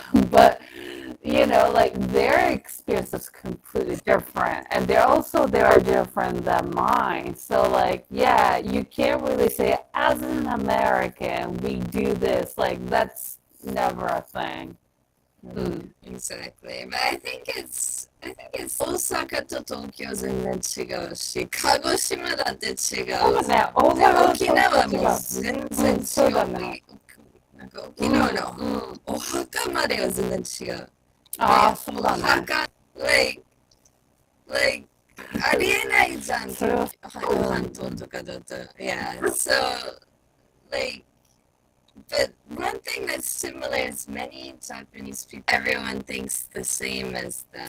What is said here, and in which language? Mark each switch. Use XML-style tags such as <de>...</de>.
<en>But you know, like their experience is completely different, and they are different than mine. So like, yeah, you can't really say as an American we do this. Like that's never a thing. Exactly. But I think it's</en> <ja>大阪と東京全然違うし、鹿児島だって違う。そうだね。沖縄も全然違う。なんか沖縄のお墓までは全然違う。そうだね。お墓、like ありえないじゃん。半島とかだと。</ja> <en>Yeah, so like, but one thing that's similar is many Japanese people, everyone thinks the same as them.</en>